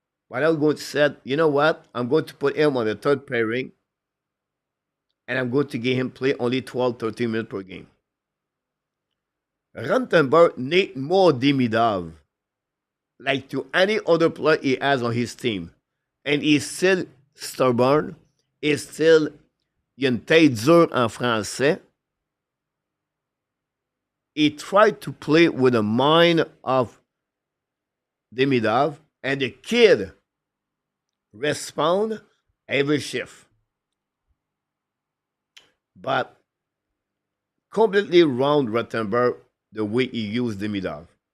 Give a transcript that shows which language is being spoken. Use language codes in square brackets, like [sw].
[en] But I'm going to say, you know what? I'm going to put him on the third pairing, and I'm going to give him play only 12, 13 minutes per game. Rantenberg need more Demidov, like to any other player he has on his team. And he's still stubborn. He's still, [fr] il a une tête dure en français. [en] He tried to play with the mind of Demidov, and the kid respond every shift. But completely wrong Rottenberg the way he used Demidov.